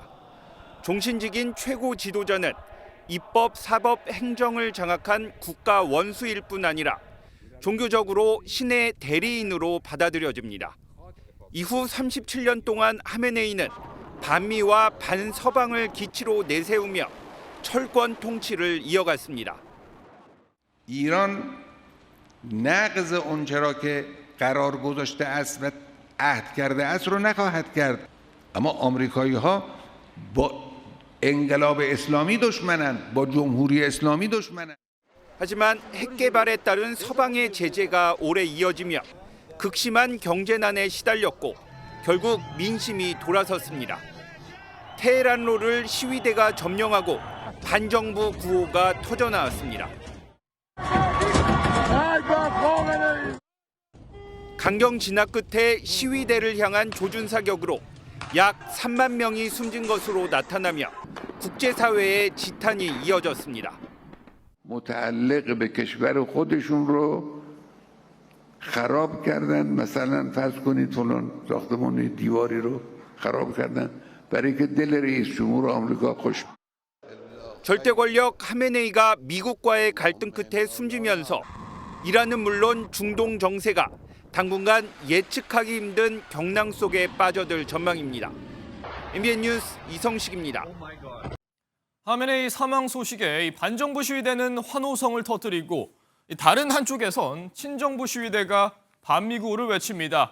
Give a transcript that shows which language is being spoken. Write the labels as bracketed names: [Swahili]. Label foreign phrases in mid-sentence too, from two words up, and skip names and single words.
[Korean] 종신직인 최고 지도자는 입법, 사법, 행정을 장악한 국가 원수일 뿐 아니라 종교적으로 신의 대리인으로 받아들여집니다. 이후 37년 동안 하메네이는 반미와 반서방을 기치로 내세우며 철권 통치를 이어갔습니다. [Persian] ایران نقض اونچه را که قرار گذاشته است و عهد کرده است رو نخواهد کرد. اما آمریکایی‌ها با انقلاب اسلامی دشمنن، با جمهوری اسلامی دشمنن. [Korean] 하지만 핵 개발에 따른 서방의 제재가 오래 이어지며 극심한 경제난에 시달렸고 결국 민심이 돌아섰습니다. 테헤란로를 시위대가 점령하고 반정부 구호가 터져나왔습니다. 강경 진압 끝에 시위대를 향한 조준 사격으로 약 3만 명이 숨진 것으로 나타나며 국제사회의 지탄이 이어졌습니다. [Persian] متعلق به کشور خودشون رو خراب کردن. مثلا فرض کنید فلان ساختمان دیواری رو خراب کردن برای که دل رئیس جمهور آمریکا خوش. [Korean] 절대 권력 하메네이가 미국과의 갈등 끝에 숨지면서 이란은 물론 중동 정세가 당분간 예측하기 힘든 경랑 속에 빠져들 전망입니다. MBN 뉴스 이성식입니다. 하메네이 사망 소식에 이 반정부 시위대는 환호성을 터뜨리고 다른 한쪽에선 친정부 시위대가 반미구호를 외칩니다.